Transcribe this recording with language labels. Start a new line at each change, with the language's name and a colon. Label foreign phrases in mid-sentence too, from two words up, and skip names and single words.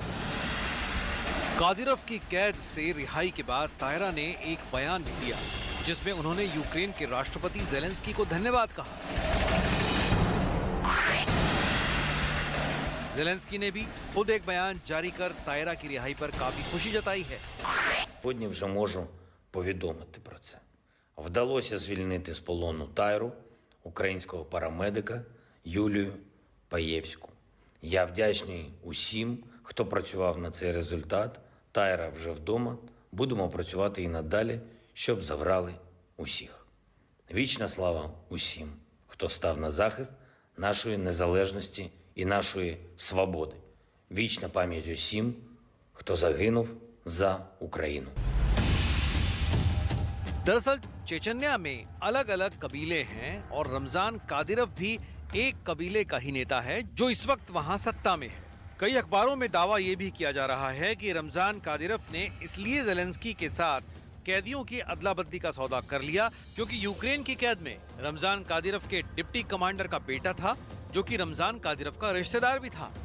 Hindi: कादिरव की कैद से रिहाई के बाद तायरा ने एक बयान भी दिया जिसमें उन्होंने यूक्रेन के राष्ट्रपति ज़ेलेंस्की को धन्यवाद कहा। ज़ेलेंस्की ने भी खुद एक बयान जारी कर तायरा की रिहाई पर काफी खुशी जताई है।
Ukrainian: Сьогодні вже можу повідомити про це. Вдалося звільнити з полону Тайру, українського парамедика Юлію Паєвську. Я вдячний усім, хто працював на цей результат. Тайра вже вдома. Будемо працювати і надалі, щоб забрали усіх. Вічна слава усім, хто став на захист нашої незалежності і нашої свободи. Вічна пам'ять усім, хто загинув за Україну.
Hindi: दरअसल चेचन्या में अलग अलग कबीले हैं और रमजान कादिरव भी एक कबीले का ही नेता है जो इस वक्त वहां सत्ता में है। कई अखबारों में दावा यह भी किया जा रहा है कि रमजान कादिरव ने इसलिए ज़ेलेंस्की के साथ कैदियों की अदला बदली का सौदा कर लिया क्योंकि यूक्रेन की कैद में रमजान कादिरव के
English: deputy commander
Hindi: का बेटा था जो कि रमजान कादिरव का रिश्तेदार भी था।